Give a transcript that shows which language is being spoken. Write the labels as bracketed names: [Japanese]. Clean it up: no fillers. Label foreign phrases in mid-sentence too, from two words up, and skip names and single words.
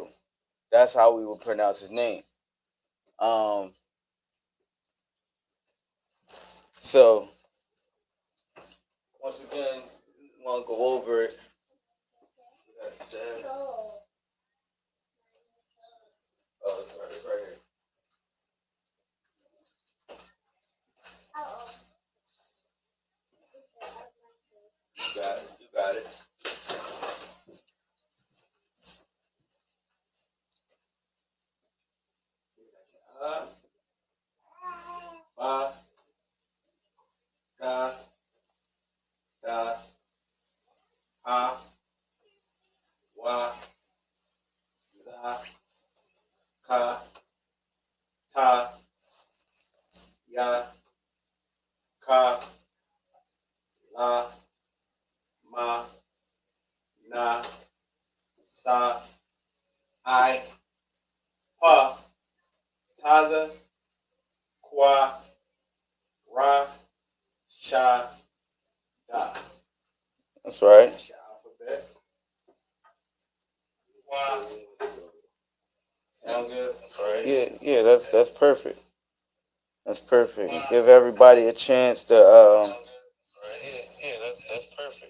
[English] That's how we would pronounce his name. So once again, we want to go over it. Oh, it's right here. You got it. Ba, ka, da, ha, wa, za, ka, ta, ya, ka, la, ma, na, sa, I, pa, taza, kwa, ra, sha, da. That's right. That's your alphabet. Wa. Sound good? That's right. Yeah, that's perfect. That's perfect. Give everybody a chance to that's perfect.